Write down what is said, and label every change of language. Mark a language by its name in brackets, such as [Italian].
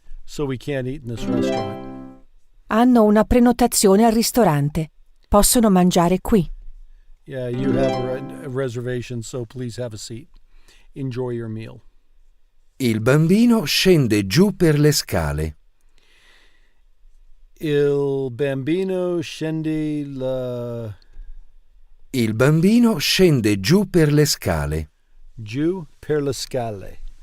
[English] So we can't eat in this restaurant. [Italian] Hanno una prenotazione al ristorante. Possono mangiare qui. [English] Yeah, you have a reservation, so please have a seat. Enjoy your meal. [Italian] Il bambino scende giù per le scale. Il bambino scende la... Il bambino scende giù per le scale. Giù per le scale.